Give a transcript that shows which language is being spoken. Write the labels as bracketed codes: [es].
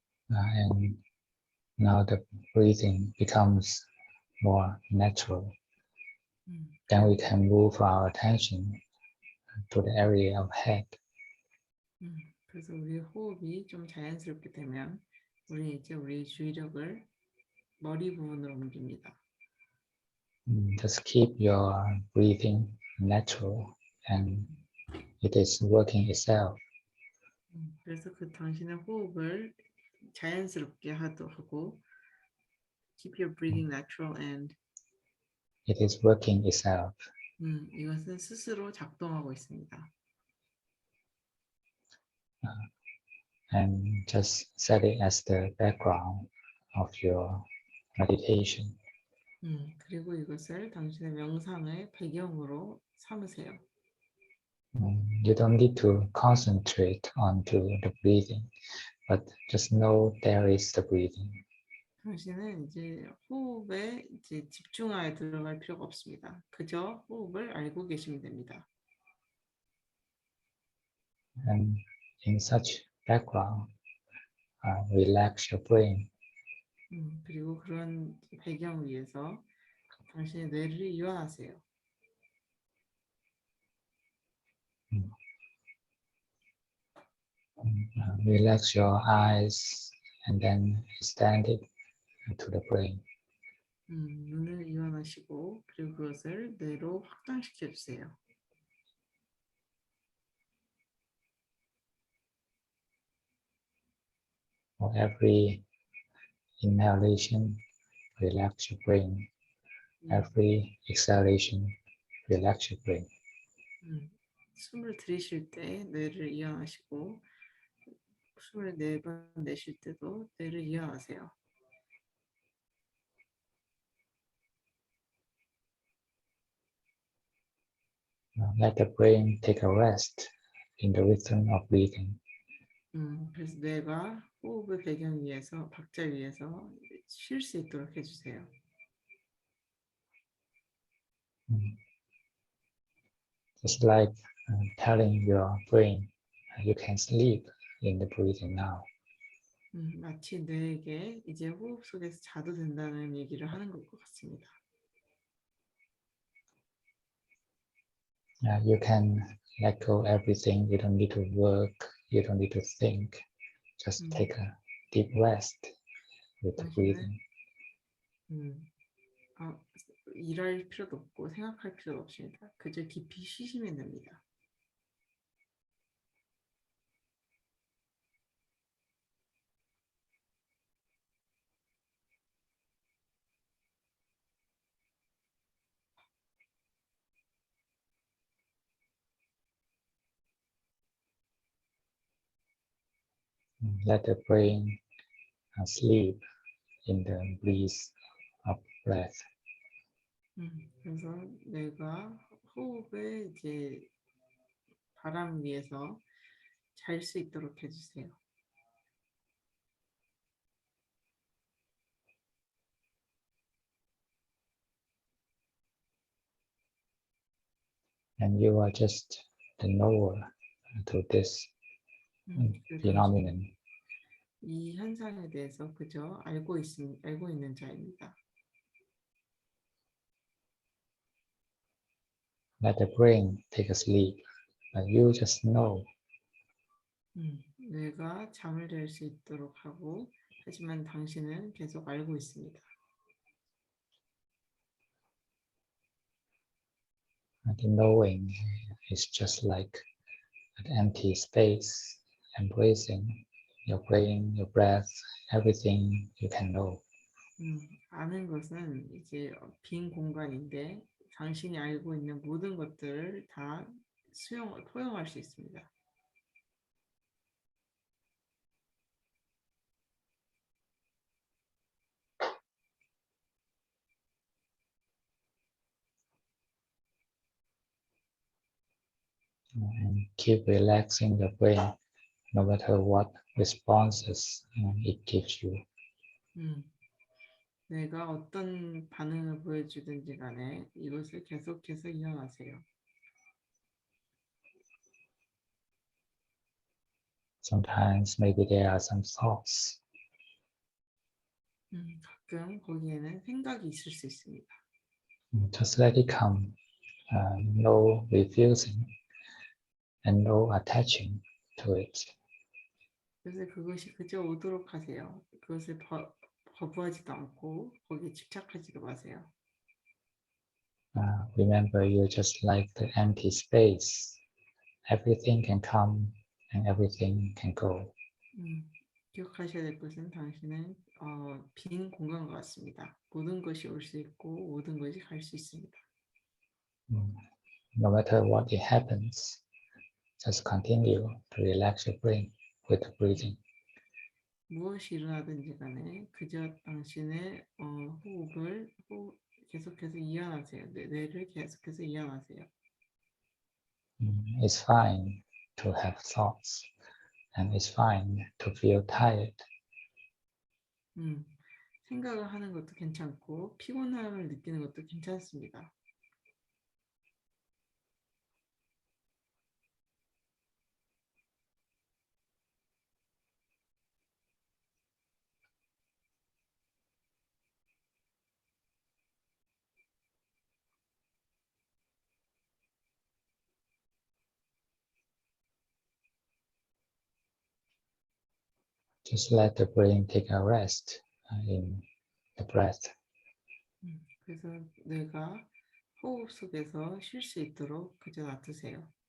[en] And now the breathing becomes more natural. Then we can move our attention to the area of head. [ko] 그래서 우리 호흡이 좀 자연스럽게 되면 우리 이제 우리 주의력을 머리 부분으로 옮깁니다. [en] Just keep your breathing natural and it is working itself. [ko] 그래서 그 당신의 호흡을 자연스럽게 하고 [en] keep your breathing natural and It is working itself. [ko] 이것은 스스로 작동하고 있습니다. [en] And just set it as the background of your meditation. [ko] 그리고 이것을 당신의 명상의 배경으로 삼으세요. [en] You don't need to concentrate onto the breathing, but just know there is the breathing. [ko] 당신은 이제 호흡에 이제 집중하여 들어갈 필요가 없습니다. 그저 호흡을 알고 계시면 됩니다. [en] And in such background, relax your brain. [ko] 그리고 그런 배경 위에서 당신의 뇌를 이완하세요. [en] Relax your eyes and then extend it to the brain. [ko] 눈을 이완하시고 그리고 그것을 뇌로 확장시켜 주세요. [en] For every inhalation, relax your brain. Every exhalation, relax your brain. [ko] 숨을 들이쉴 때 뇌를 이완하시고 숨을 4번 내쉴 때도 뇌를 이완하세요. [en] Let the brain take a rest in the rhythm of breathing. [ko] 그래서 뇌가 호흡의 배경 위에서 박자 위에서 쉴 수 있도록 해주세요. [en] Just like telling your brain, you can sleep in the breathing now. [ko] 마치 뇌에게 이제 호흡 속에서 자도 된다는 얘기를 하는 것 같습니다. [en] You can let go everything. You don't need to work. You don't need to think. Just take a deep rest with the breathing. [ko] 일할 필요도 없고 생각할 필요도 없습니다. 그저 깊이 쉬시면 됩니다. [en] Let the brain sleep in the breeze of breath. [ko] 그래서 내가 호흡에 이제 바람 위에서 잘 수 있도록 해주세요. [en] And you are just the knower to this phenomenon. [ko] 이 현상에 대해서 그저 알고 있는 자입니다. [en] Let the brain take a sleep, but you just know. [ko] 뇌가 잠을 잘 수 있도록 하고, 하지만 당신은 계속 알고 있습니다. [en] The knowing is just like an empty space, embracing your brain, your breath, everything you can know. [ko] 아는 것은 이제 빈 공간인데 당신이 알고 있는 모든 것들을 다 포용할 수 있습니다. [en] And keep relaxing your brain no matter what responses it gives you. [ko] 내가 어떤 반응을 보여주든지 간에 이것을 계속해서 이어가세요. [en] Sometimes maybe there are some thoughts. [ko] 가끔 거기에는 생각이 있을 수 있습니다. [en] Just let it come. No refusing and no attaching to it. [ko] 그래서 그것이 그저 오도록 하세요. 그것을 거부하지도 않고 거기에 집착하지도 마세요. [en] Remember, you're just like the empty space. Everything can come and everything can go. [ko] 기억하셔야 될 것은 당신은 빈 공간과 같습니다. 모든 것이 올 수 있고 모든 것이 갈 수 있습니다. [en] No matter what it happens, just continue to relax your brain with the breathing. [ko] 무엇이 일어나든지 간에 그저 당신의 호흡을 계속해서 이완하세요. 뇌를 계속해서 이완하세요. [en] It's fine to have thoughts, and it's fine to feel tired. [ko] 생각을 하는 것도 괜찮고 피곤함을 느끼는 것도 괜찮습니다. [en] Just let the brain take a rest in the breath. [ko] 그래서 뇌가 호흡 속에서 쉴 수 있도록 그저 놔두세요.